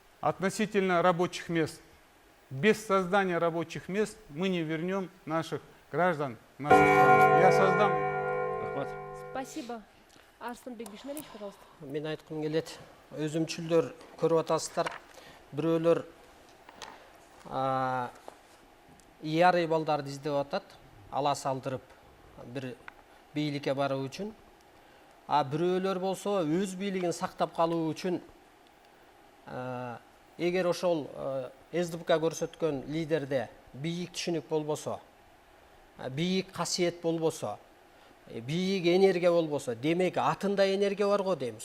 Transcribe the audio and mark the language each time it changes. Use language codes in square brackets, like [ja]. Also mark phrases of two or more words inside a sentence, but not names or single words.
[ru] относительно рабочих мест. Без создания рабочих мест мы не вернем наших граждан в нашу страну. Я создам. [ky] Рахмат. [ru] Спасибо. Арыстанбек Бишмелович, пожалуйста. [ky] Мен айткым келет. Өзүмчүлдөр көрүп атасыздар. Бирөөлөр иярый балдарды издеп атат, ала салдырып бир бийликке баруу үчүн. Бирөөлөр болсо өз бийлигин сактап калуу үчүн эгер ошол СДПК көрсөткөн лидерде бийик түшүнүк болбосо, бийик касиет болбосо, бийик энергия болбосо, демек атында энергия бар го дейм.